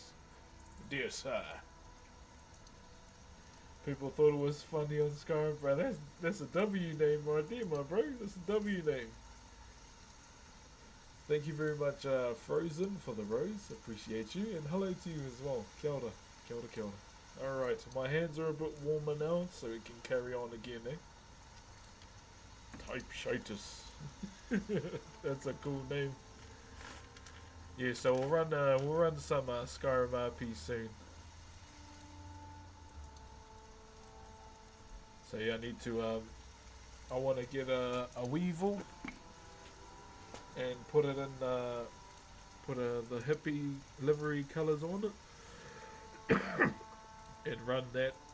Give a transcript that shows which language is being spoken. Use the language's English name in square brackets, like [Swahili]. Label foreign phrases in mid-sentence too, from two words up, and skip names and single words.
[English] Dear sir. People thought it was funny on Skyrim, bro. That's a W name right there, my bro. That's a W name. Thank you very much, Frozen, for the rose. Appreciate you. And hello to you as well. [Māori] Kia ora. Kia ora, kia ora. [English] Alright, my hands are a bit warmer now, so we can carry on again, eh? Type Shitus. That's a cool name. Yeah, so we'll run some Skyrim RP soon. So yeah, I need to I want to get a Weevil and put it in the hippie livery colours on it and run that.